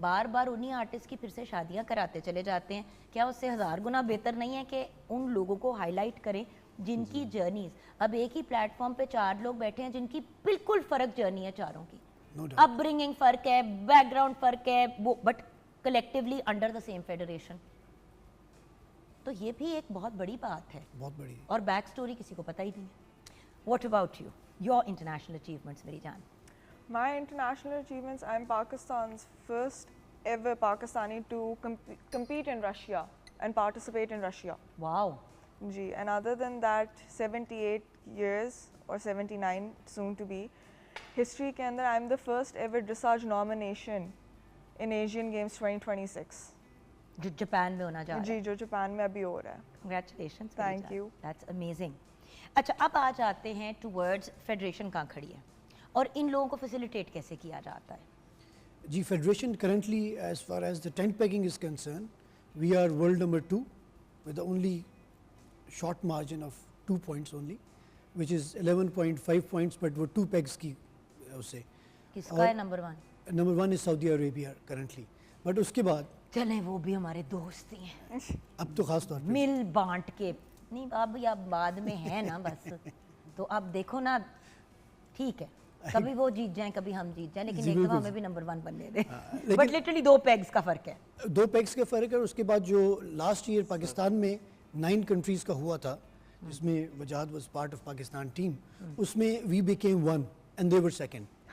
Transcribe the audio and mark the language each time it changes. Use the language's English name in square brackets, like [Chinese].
[Hindi] बार बार उन्हीं आर्टिस्ट की फिर से शादियां कराते चले जाते हैं। क्या उससे 1000 गुना बेहतर नहीं है कि उन लोगों को हाईलाइट करें जिनकी जर्नीज, अब एक ही प्लेटफॉर्म पे 4 लोग बैठे हैं जिनकी बिल्कुल फ़र्क जर्नी है चारों की, [English] No doubt. Upbringing [Hindi] फ़र्क है, बैकग्राउंड फ़र्क है, वो [English] But collectively under the same federation. [Hindi] तो ये भी एक बहुत बड़ी बात है, बहुत बड़ी। और बैक स्टोरी किसी को पता ही नहीं है। [English] what about you, your international achievements [Hindi] मेरी जान? [English] My international achievements, I'm Pakistan's first ever Pakistani to compete in Russia and participate in Russia. [Hindi] Wow. [English] Ji, and other than that, 78 years or 79 soon to be, history [Hindi] के अंदर [English] I'm the first ever dressage nomination in Asian Games 2026. [Hindi] जो Japan में होना जा रहा जी, है। जो Japan में अभी हो रहा है। [English] Congratulations, Thank you. That's amazing. [Hindi] अच्छा, अब आ जाते हैं टुवर्ड्स फेडरेशन कहाँ खड़ी है और इन लोगों को फैसिलिटेट कैसे किया जाता है? [English] G Federation currently, as far as the tent pegging is concerned, we are world number 2 with the only short margin of 2 points only, which is 11.5 points, but [Hindi] वो 2 pegs की उसे। किसका है number 1? [English] Number 1 is Saudi Arabia currently, but [Hindi] उसके बाद चलें, वो भी हमारे दोस्त ही हैं, अब तो खास तौर पे मिल बांट के नहीं, अब या बाद में है ना बस। तो अब देखो ना, ठीक है, कभी वो जीत जाएं कभी हम जीत जाएं, लेकिन जी, एक दफा बिल्कुल। हमें भी नंबर 1 बनने दे। लेकिन- [English] but literally [Hindi] 2 पेग्स का फर्क है। 2 pegs का फ़र्क है। और उसके बाद जो लास्ट ईयर पाकिस्तान में 9 कंट्रीज़ का हुआ था, जिसमें वजाद [English] was part of Pakistan team, [Hindi] उसमें [English] We became 1 and they were second.